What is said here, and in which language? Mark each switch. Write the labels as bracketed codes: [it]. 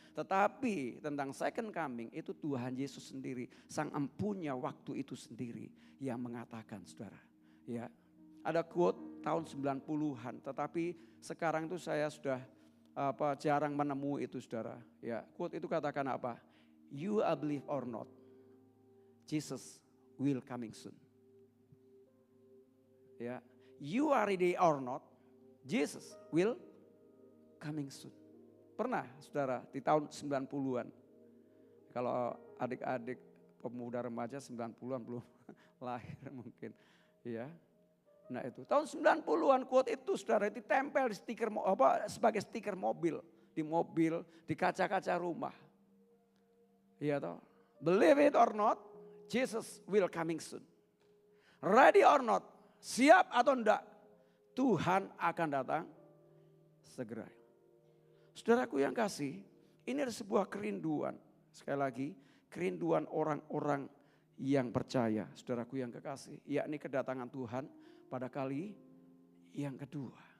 [id] Tetapi tentang second coming itu Tuhan Yesus sendiri, sang empunya waktu itu sendiri yang mengatakan, saudara. Ya, ada quote tahun 90-an, tetapi sekarang itu saya sudah jarang menemui itu, saudara. Ya, quote itu katakan apa? [en] You are believe or not, Jesus will coming soon. Ya, you are ready or not, Jesus will coming soon. [id] Pernah, saudara, di tahun 90-an. Kalau adik-adik pemuda remaja 90-an belum lahir mungkin, ya. Nah itu tahun 90-an quote itu, saudara, itu tempel di stiker sebagai stiker mobil, di kaca-kaca rumah. Iya toh. [en] Believe it or not, Jesus will coming soon. Ready or not, [id] siap atau enggak, Tuhan akan datang segera. Saudaraku yang kasih, ini ada sebuah kerinduan. Sekali lagi, kerinduan orang-orang yang percaya. Saudaraku yang kekasih, yakni kedatangan Tuhan pada kali yang kedua.